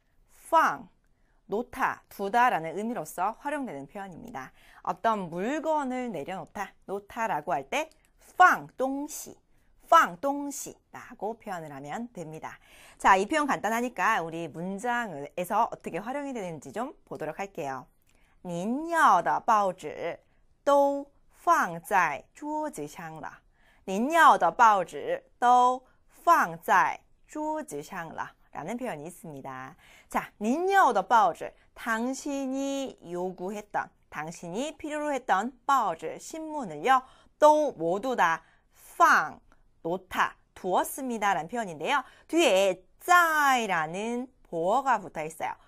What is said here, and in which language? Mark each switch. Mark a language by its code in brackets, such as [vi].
[ko] 放, 놓다, 두다라는 의미로서 활용되는 표현입니다. 어떤 물건을 내려놓다, 놓다라고 할 때 [zh] 放东西, 放东西 [ko] 라고 표현을 하면 됩니다. 자, 이 표현 간단하니까 우리 문장에서 어떻게 활용이 되는지 좀 보도록 할게요. [zh] 您要的报纸都放在桌子上了。您要的报纸都放在桌子上了 [ko] 라는 표현이 있습니다. 자, [zh] 您要的报纸 [ko] 당신이 요구했던, 당신이 필요로 했던 报纸 신문을요. 또 모두 다 放, 놓다, 두었습니다 라는 표현인데요. 뒤에 在라는 보어가 붙어 있어요.